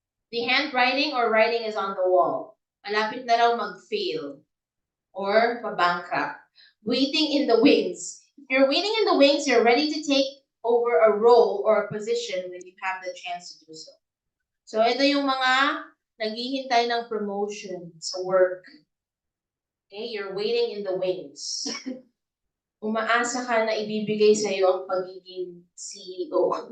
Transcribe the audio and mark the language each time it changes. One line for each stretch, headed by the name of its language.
English: The handwriting or writing is on the wall.
Filipino: Malapit na raw mag-fail or pa-bankrupt.
English: Waiting in the wings. If you're waiting in the wings, you're ready to take over a role or a position when you have the chance to do so.
Filipino: So ito yung mga naghihintay ng promotion sa work.
English: Okay, you're waiting in the wings.
Filipino: Umaasa ka na ibibigay sa iyo ang pagiging CEO.